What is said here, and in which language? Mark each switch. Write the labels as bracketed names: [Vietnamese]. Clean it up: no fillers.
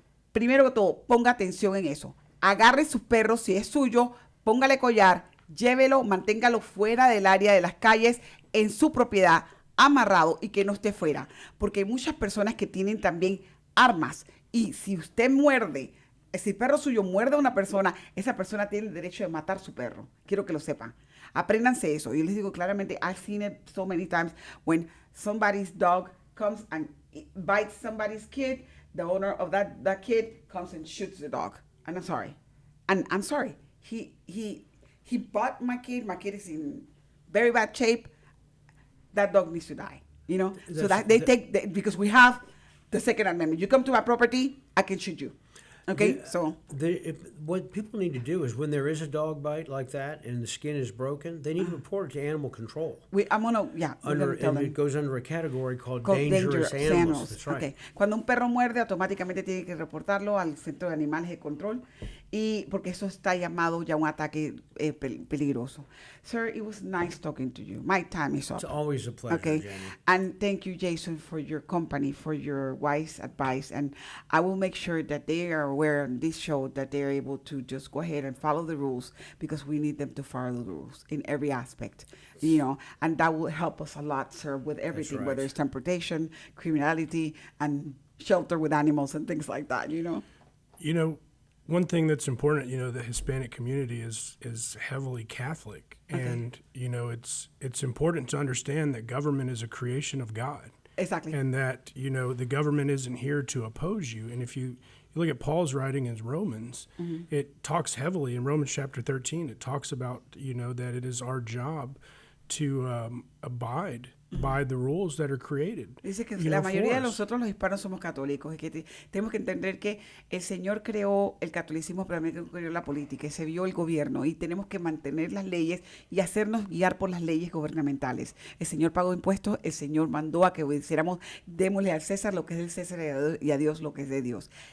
[Spanish] Primero que todo, ponga atención en eso. Agarre su perro, si es suyo, póngale collar, llévelo, manténgalo fuera del área de las calles, en su propiedad, amarrado y que no esté fuera. Porque hay muchas personas que tienen también armas. Y si usted muerde, si el perro suyo muerde a una persona, esa persona tiene el derecho de matar a su perro. Quiero que lo sepan. Apréndanse eso. Yo les digo claramente, [English] I've seen it so many times when somebody's dog comes and bites somebody's kid, the owner of that kid comes and shoots the dog. And I'm sorry. And I'm sorry. He bought my kid. My kid is in very bad shape. That dog needs to die. You know? So that because we have the Second Amendment. You come to my property, I can shoot you. Okay, what people need to do is when there is a dog bite like that and the skin is broken, they need to report it to animal control. It goes under a category called dangerous animals. That's right. Okay. [Spanish] Cuando un perro muerde, automáticamente tiene que reportarlo al Centro de Animales de Control y porque eso está llamado ya un ataque peligroso. [English] Sir, it was nice talking to you. My time is up. It's always a pleasure, okay. Jenny. And thank you, Jason, for your company, for your wise advice. And I will make sure that they are aware on this show that they are able to just go ahead and follow the rules because we need them to follow the rules in every aspect, you know, and that will help us a lot, sir, with everything, right. whether it's transportation, criminality, and shelter with animals and things like that, you know. You know, one thing that's important, you know, the Hispanic community is heavily Catholic, and you know, it's important to understand that government is a creation of God. Exactly. And that, you know, the government isn't here to oppose you. And if you look at Paul's writing in Romans, it talks heavily in Romans chapter 13. It talks about, you know, that it is our job to abide by the rules that are created. [Spanish] Dice que la mayoría de nosotros los hispanos somos católicos y que tenemos que entender que el Señor creó el catolicismo, pero también creó la política y se vio el gobierno y tenemos que mantener las leyes y hacernos guiar por las leyes gubernamentales. El Señor pagó impuestos, el Señor mandó a que obedeciéramos, démosle al César lo que es del César y a Dios lo que es de Dios.